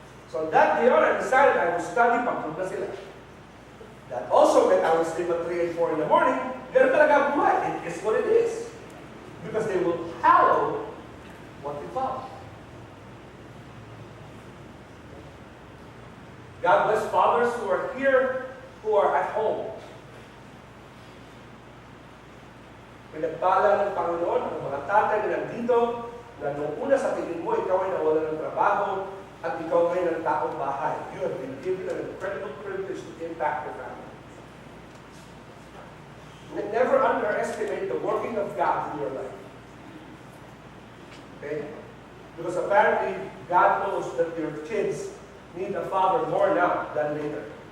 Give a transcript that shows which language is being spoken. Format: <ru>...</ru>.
<en>So that day on, I decided I would study</en> <tl>pagtulog na sila.</tl> <en>That also meant I would sleep at 3 and 4 in the morning.</en> <tl>Ganun talaga buhay.</tl> <en>It is what it is. Because they will hallow what they follow. God bless fathers who are here, who are at home.</en> <tl>Pinagpala ng Panginoon ang mga tatay na nandito, na nung una sa tingin mo, ikaw ay nawalan ng trabaho, at ikaw ngayon ang taong bahay.</tl> <en>You have been given an incredible privilege to impact your family. Never underestimate the working of God in your life. Okay? Because apparently, God knows that your kids need a father more now than later.</en>